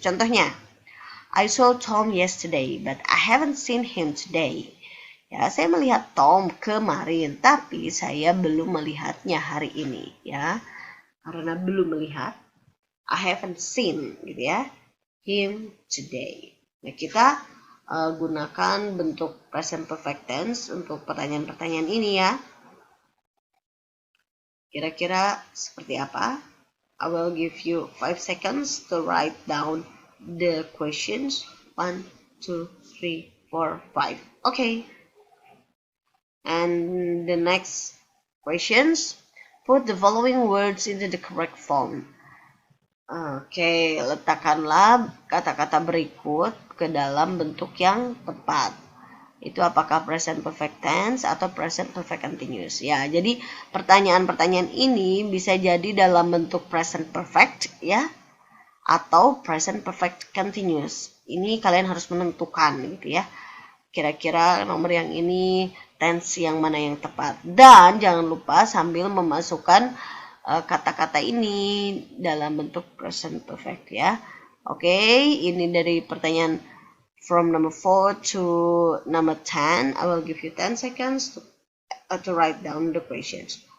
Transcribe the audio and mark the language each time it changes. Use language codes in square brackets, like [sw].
[en] Contohnya, I saw Tom yesterday, but I haven't seen him today. [id] Ya, saya melihat Tom kemarin, tapi saya belum melihatnya hari ini ya. Karena belum melihat, [en] I haven't seen [id] gitu ya, [en] him today. [id] Nah, kita gunakan bentuk present perfect tense untuk pertanyaan-pertanyaan ini ya. Kira-kira seperti apa? [en] I will give you 5 seconds to write down the questions. 1, 2, 3, 4, 5. Okay. And the next questions, put the following words into the correct form. [id] Oke, letakkanlah kata-kata berikut ke dalam bentuk yang tepat. Itu apakah present perfect tense atau present perfect continuous. Ya, jadi pertanyaan-pertanyaan ini bisa jadi dalam bentuk present perfect ya, atau present perfect continuous. Ini kalian harus menentukan gitu ya. Kira-kira nomor yang ini tense yang mana yang tepat. Dan jangan lupa sambil memasukkan kata-kata ini dalam bentuk present perfect ya. Oke, ini dari pertanyaan [en] from number 4 to number 10. I will give you 10 seconds to write down the questions.